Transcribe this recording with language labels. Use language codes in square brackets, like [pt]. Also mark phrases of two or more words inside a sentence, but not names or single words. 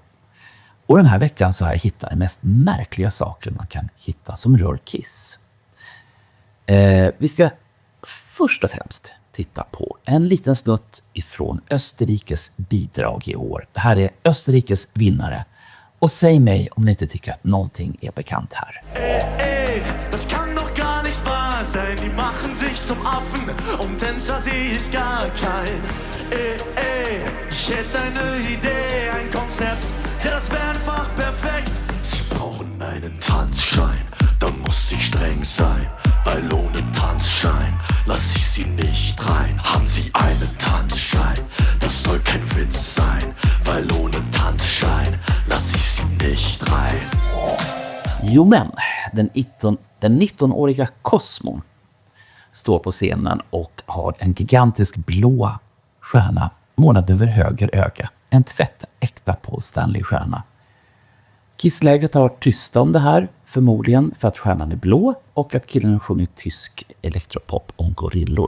[sv] Och den här veckan så har jag hittat de mest märkliga saker man kan hitta som rör Kiss. Vi ska först och främst titta på en liten snutt ifrån Österrikes bidrag i år. Det här är Österrikes vinnare Och säg mig om ni inte tycker att någonting är bekant här. [de] Das kann doch gar nicht wahr sein. Die machen sich zum Affen. Tänzer sehe ich gar kein. Ich hätte eine Idee, ein Konzept. Ja, das wäre einfach perfekt. Sie brauchen einen Tanzschein. Da muss ich streng sein. Weil ohne Tanzschein lass ich sie nicht rein. Haben Sie einen Tanzschein? Das soll kein Witz sein. Weil ohne Tanzschein lass ich sie nicht rein. [sv] Jo men, den 19-åriga Cosmo står på scenen och har en gigantisk blå stjärna målad över höger öga. En tvättäkta Paul Stanley-stjärna. Kisslägret har varit tysta om det här, förmodligen för att stjärnan är blå och att killen sjunger tysk elektropop om gorillor.